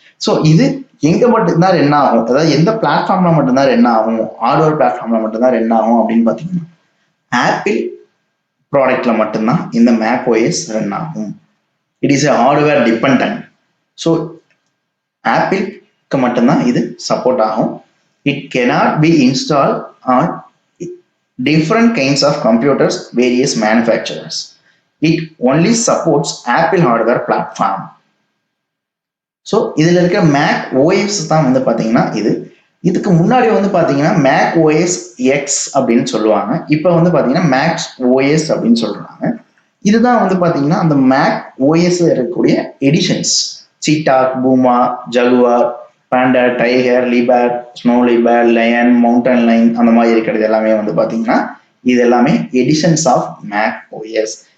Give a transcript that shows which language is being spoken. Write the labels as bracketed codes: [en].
[ta] So இது எங்க மட்டும்தான் ரன் ஆகும், அதாவது எந்த பிளாட்ஃபார்ம்ல மட்டும்தான் ரன் ஆகும், ஹார்ட்வேர் பிளாட்ஃபார்ம்ல மட்டும்தான் ரன் ஆகும் அப்படின்னு பார்த்தீங்கன்னா ஆப்பிள் ப்ராடக்ட்ல மட்டும்தான் இந்த மேக் ஓஎஸ் ரன் ஆகும். [en] It is a hardware dependent. [ta] So ஆப்பிள்க்கு மட்டும்தான் இது சப்போர்ட் ஆகும். [en] It cannot be installed on different kinds of computers, various manufacturers. It only supports Apple hardware platform. [ta] So இதில் இருக்க மேக் ஓஎஸ் தான் வந்து பார்த்தீங்கன்னா இதுக்கு முன்னாடி வந்து பார்த்தீங்கன்னா மேக் ஓஎஸ் எக்ஸ் அப்படின்னு சொல்லுவாங்க. இப்போ வந்து பார்த்தீங்கன்னா மேக்ஸ் ஓஎஸ் அப்படின்னு சொல்றாங்க. இதுதான் வந்து பார்த்தீங்கன்னா அந்த மேக் ஓஎஸ் இருக்கக்கூடிய எடிஷன்ஸ். சீட்டாக், பூமா, ஜகுவார், பேண்டா, tiger, லிபர், snow லிபர், line, mountain line அந்த மாதிரி இருக்கிறது எல்லாமே வந்து பார்த்தீங்கன்னா இது எல்லாமே எடிஷன்ஸ் ஆஃப் மேக் ஓஎஸ்.